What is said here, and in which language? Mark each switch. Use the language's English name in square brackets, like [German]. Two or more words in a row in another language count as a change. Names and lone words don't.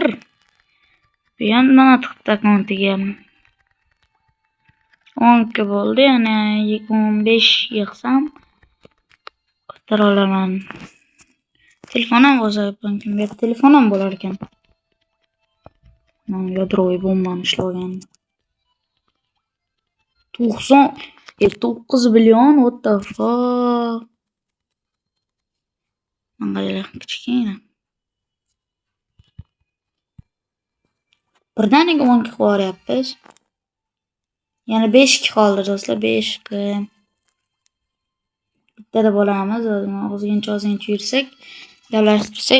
[Uzbek] Bu ham mana tiqta akkauntiga. 10 ga bo'ldi, yana 15 yig'sam ko'tara olaman. Telefonim bo'lsa, mumkin bu telefonim bo'lar ekan. Men yadroviy bombani ishlagan. 9 million, [English] what the fuck? [Uzbek] Mangala kichkina. Birdaniga 10 ga qo'yapmiz. Yana 5 ga qoldi do'stlar, 5 ga. Bittada bo'lamiz, ozgincha yursak, gaplashib.